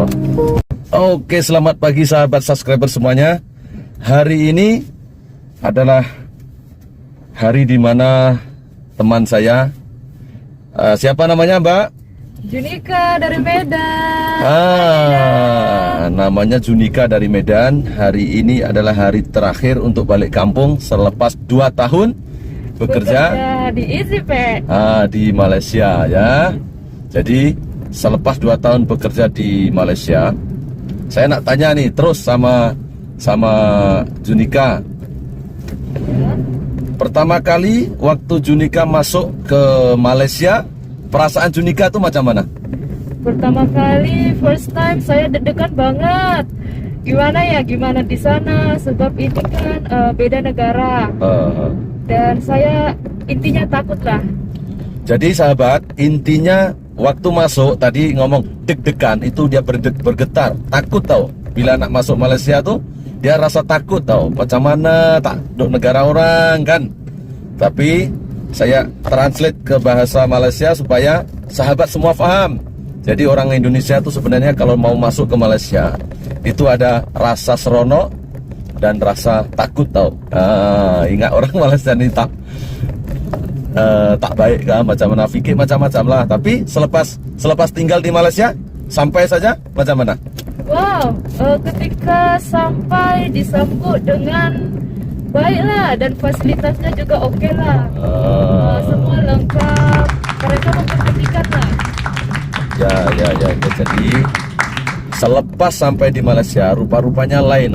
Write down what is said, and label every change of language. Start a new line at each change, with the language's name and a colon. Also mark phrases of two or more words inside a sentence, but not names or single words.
Malay: Oke, selamat pagi sahabat subscriber semuanya. Hari ini adalah hari dimana teman saya, siapa namanya Mbak? Junika dari Medan. Namanya Junika dari Medan. Hari ini adalah hari terakhir untuk balik kampung selepas 2 tahun bekerja di EasyPay di Malaysia ya. Jadi selepas 2 tahun bekerja di Malaysia, saya nak tanya nih terus sama Junika. Pertama kali waktu Junika masuk ke Malaysia, perasaan Junika tuh macam mana?
Indonesian: Pertama kali,
English: first time,
Indonesian: saya deg-degan banget. Gimana di sana, sebab ini kan beda negara. Dan saya intinya takut lah.
Malay: Jadi sahabat, intinya waktu masuk tadi ngomong deg-degan, itu dia bergetar, takut tau. Bila nak masuk Malaysia tuh dia rasa takut tau. Macam mana tak duduk negara orang kan. Tapi saya translate ke bahasa Malaysia supaya sahabat semua paham. Jadi orang Indonesia tuh sebenarnya kalau mau masuk ke Malaysia itu ada rasa seronok dan rasa takut tau. Ingat orang Malaysia ini tak baik kan, macam mana fikir macam-macam lah. Tapi selepas tinggal di Malaysia sampai saja macam mana? Wow,
Indonesian: ketika sampai disambut dengan baik lah, dan fasilitasnya juga oke lah. Semua lengkap, mereka memperhatikan lah. Ya.
Malay: Jadi selepas sampai di Malaysia, rupa-rupanya lain.